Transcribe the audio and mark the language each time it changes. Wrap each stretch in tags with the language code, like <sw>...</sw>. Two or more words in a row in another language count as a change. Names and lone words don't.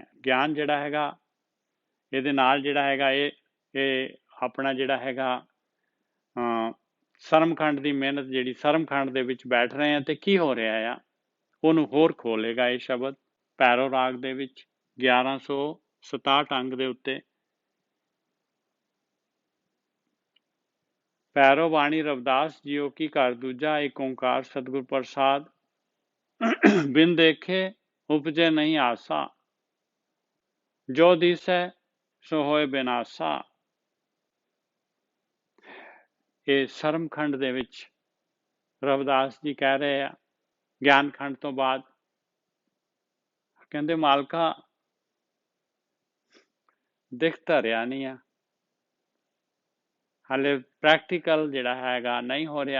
<pa>ਗਿਆਨ ਜਿਹੜਾ ਹੈਗਾ ਇਹਦੇ ਨਾਲ ਜਿਹੜਾ ਹੈਗਾ ਇਹ ਆਪਣਾ ਜਿਹੜਾ ਹੈਗਾ ਸਰਮਖੰਡ ਦੀ ਮਿਹਨਤ, ਜਿਹੜੀ ਸਰਮਖੰਡ ਦੇ ਵਿੱਚ ਬੈਠ ਰਹੇ ਆ ਤੇ ਕੀ ਹੋ ਰਿਹਾ ਆ, ਉਹਨੂੰ ਹੋਰ ਖੋਲੇਗਾ ਇਹ ਸ਼ਬਦ ਭੈਰੋ ਰਾਗ ਦੇ ਵਿੱਚ 1167 ਅੰਗ ਦੇ ਉੱਤੇ। ਭੈਰੋ ਬਾਣੀ ਰਵਿਦਾਸ ਜੀਓ ਕੀ ਘਰ ਦੂਜਾ, ਏਕ ਓਂਕਾਰ ਸਤਿਗੁਰ ਪ੍ਰਸਾਦ, ਬਿਨ ਦੇਖੇ ਉਪਜੇ ਨਹੀਂ ਆਸਾ, ਜੋ ਦਿਸੈ ਸੋ ਹੋਏ ਬਿਨਾਸਾ। ਇਹ ਸਰਮਖੰਡ ਦੇ ਵਿੱਚ ਰਵਿਦਾਸ ਜੀ ਕਹਿ ਰਹੇ ਆ ਗਿਆਨ ਖੰਡ ਤੋਂ ਬਾਅਦ, ਕਹਿੰਦੇ ਮਾਲਕਾ ਦਿਖ ਤਾਂ ਰਿਹਾ ਨਹੀਂ ਆ, ਹਾਲੇ ਪ੍ਰੈਕਟੀਕਲ ਜਿਹੜਾ ਹੈਗਾ ਨਹੀਂ ਹੋ ਰਿਹਾ।</pa>